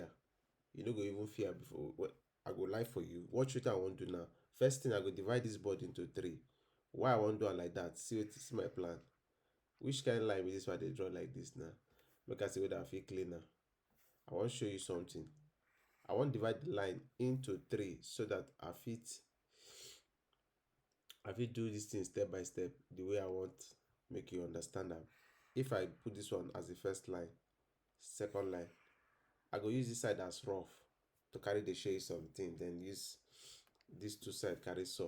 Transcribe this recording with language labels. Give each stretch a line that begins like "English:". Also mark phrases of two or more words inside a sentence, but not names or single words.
Nigerian Pidgin: You no go even fear before. Well, I go lie for you. Watch wetin I wan do now. First thing, I go divide this board into three. Why I wan do am like that? See my plan. Which kind line be this one I dey draw like this now? Make I see whether I fit clean am. I wan show you something. I wan divide the line into three so that I fit do this thing step by step the way I want make you understand am. If I put this one as the first line, second line, I go use this side as rough to carry the show you something, then use this two side carry solve.